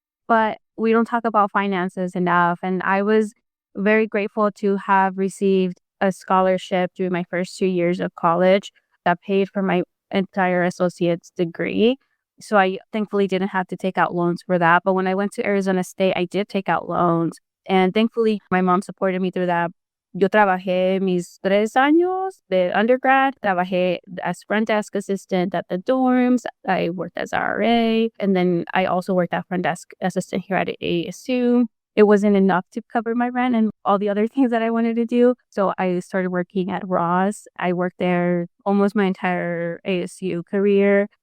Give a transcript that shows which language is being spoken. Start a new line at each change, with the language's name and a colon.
English: But we don't talk about finances enough. And I was very grateful to have received a scholarship through my first 2 years of college that paid for my entire associate's degree. So I thankfully didn't have to take out loans for that. But when I went to Arizona State, I did take out loans. And thankfully, my mom supported me through that.
Spanish: Yo trabajé mis 3 años de undergrad. Trabajé
English: as front desk assistant at the dorms. I worked as RA. And then I also worked at front desk assistant here at ASU. It wasn't enough to cover my rent and all the other things that I wanted to do. So I started working at Ross. I worked there almost my entire ASU career.